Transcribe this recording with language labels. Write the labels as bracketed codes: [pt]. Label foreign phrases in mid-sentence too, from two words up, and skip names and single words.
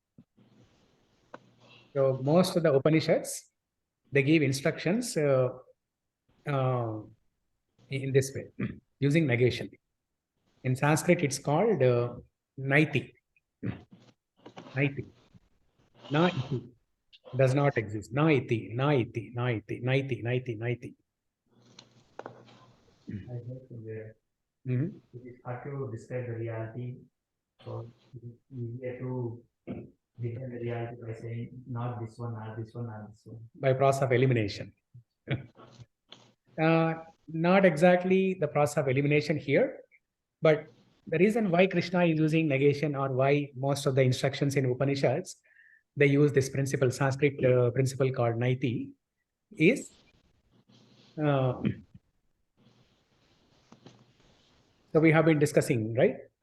[en] So most of the Upanishads, they give instructions in this way, using negation. In Sanskrit, it's called naiti. Naiti. [sa] Na iti [en] does not exist. [sa] Na iti, na iti, na iti, naiti, naiti, naiti. [en] I heard from there. It is hard to describe the reality, so it is easier to define the reality by saying not this one, not this one, not this one. By process of elimination. Not exactly the process of elimination here, but the reason why Krishna is using negation, or why most of the instructions in Upanishads, they use this principle, Sanskrit principle called naiti, is so we have been discussing, right?